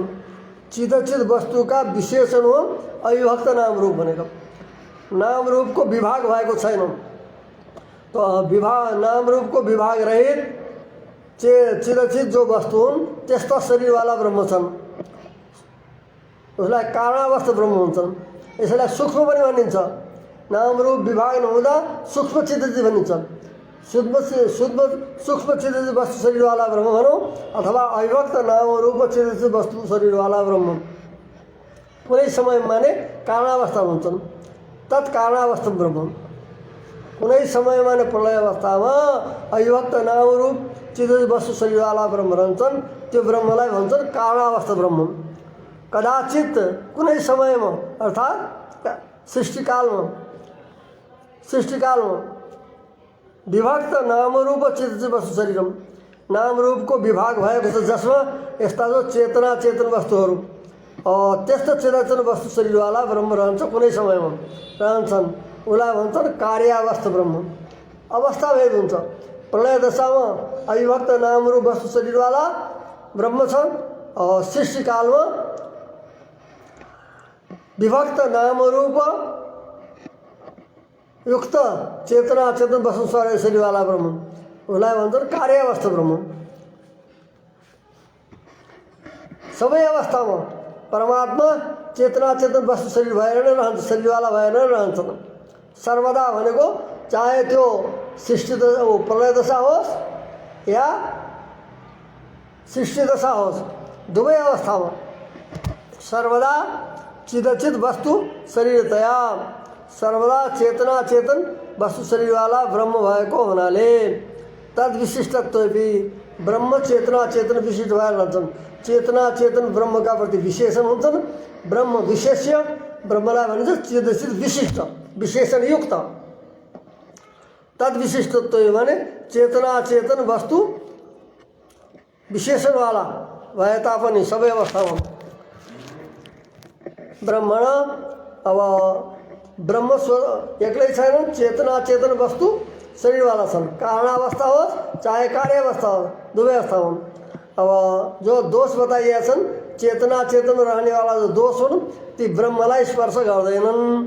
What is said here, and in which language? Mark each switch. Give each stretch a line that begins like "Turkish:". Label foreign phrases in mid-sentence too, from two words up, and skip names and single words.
Nepali: चिदचित वस्तु का विशेषण हो अविभक्त नाम रूप भनेको, नाम रूप को विभाग भएको छैन। तो नाम रूप को विभाग रहित चिदचित जो वस्तु हुन् त्यस्ता शरीर वाला ब्रह्म छन्, उसलाई कारणावस्था ब्रह्म हुन्छन्। यसलाई सूक्ष्म पनि भनिन्छ, नाम रूप विभाग नहुँदा सूक्ष्म चिदचित भनिन्छ। सूक्ष्म चिदचित वस्तु शरीर वाला ब्रह्म भनौँ, अथवा अविभक्त नाम रूप चिदचित वस्तु शरीर वाला ब्रह्म कुनै समय माने कारणावस्था हुन्छन्, तत्कारणावस्था ब्रह्म। कुनै समय माने प्रलय अवस्थामा अविभक्त नाम रूप चिदचित वस्तु शरीर वाला ब्रह्म रहन्छन्, त्यो ब्रह्मलाई भन्छन् कारणावस्था ब्रह्म। कदाचित कुनै समयमा अर्थात् सृष्टिकालमा विभक्त नाम रूप चिदचित वस्तु शरीरम, नाम रूपको विभाग भएको छ, जसमा यस्ता जो चेतना चेतन वस्तुहरू त्यस्तो चिदचित वस्तु शरीरवाला ब्रह्म रहन्छ, कुनै समयमा रहन्छन्, उसलाई भन्छन् कार्यावस्था ब्रह्म। अवस्था भेद हुन्छ। प्रलय दशामा अविभक्त नाम रूप वस्तु शरीरवाला ब्रह्म छन्, और सृष्टिकालमा विभक्त नाम रूप युक्त चेतना चेतन वस्तु शरीर वाला ब्रह्म, उसलाई भन्छन् कार्यावस्था ब्रह्म। सबै अवस्थामा परमात्मा चेतना चेतन वस्तु शरीर भएर नै रहन्छ, शरीरवाला भएर नै रहन्छन्। सर्वदा भनेको चाहे त्यो सृष्टि प्रलय दशा होस् या सृष्टि दशा होस् दुवै अवस्थामा सर्वदा चिदचित वस्तु शरीरतया सर्वदा चेतना चेतन वस्तु शरीरवाला ब्रह्म भएको हुनाले तद विशिष्टत्व भी ब्रह्म चेतना चेतन विशिष्ट भएर रहन्छन्। चेतना चेतन ब्रह्मका प्रति विशेषण हुन्छन्। ब्रह्म विशेष्य ब्रह्मलाई भनिन्छ चिदचित विशिष्ट विशेषणयुक्त। तद विशिष्टत्व भने चेतना चेतन वस्तु विशेषणवाला भए तापनि सबै अवस्थामा ब्रह्मण अब ब्रह्म एक्लै छैन, चेतना चेतन वस्तु शरीरवाला छन्। कारणावस्था होस् चाहे कार्यावस्था हो दुवै अवस्थामा अब जो दोष बताइएका छन् चेतना चेतन रहनेवाला जो दोष हुन् ती ब्रह्मलाई स्पर्श गर्दैनन्।